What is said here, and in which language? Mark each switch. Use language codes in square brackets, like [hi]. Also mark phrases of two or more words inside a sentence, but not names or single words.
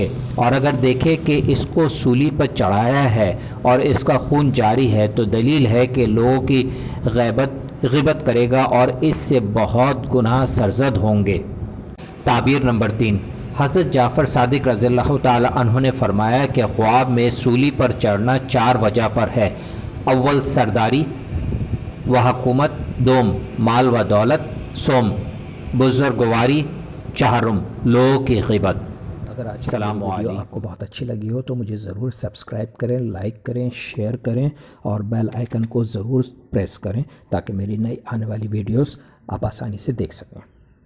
[ur] اور اگر دیکھے کہ اس کو سولی پر چڑھایا ہے اور اس کا خون جاری ہے تو دلیل ہے کہ لوگوں کی غیبت کرے گا اور اس سے بہت گناہ سرزد ہوں گے۔ تعبیر نمبر 3، حضرت جعفر صادق [ar] رضی اللہ تعالی عنہ [ur] نے فرمایا کہ خواب میں سولی پر چڑھنا 4 وجہ پر ہے۔ اول سرداری و حکومت، دوم مال و دولت، سوم بزرگواری، چہارم لوگوں کی غیبت۔ اگر آج [ar] السلام علیکم [ur] آپ کو بہت اچھی لگی ہو تو مجھے ضرور سبسکرائب کریں، لائک کریں، شیئر کریں اور بیل آئیکن کو ضرور پریس کریں تاکہ میری نئی آنے والی ویڈیوز آپ آسانی سے دیکھ سکیں۔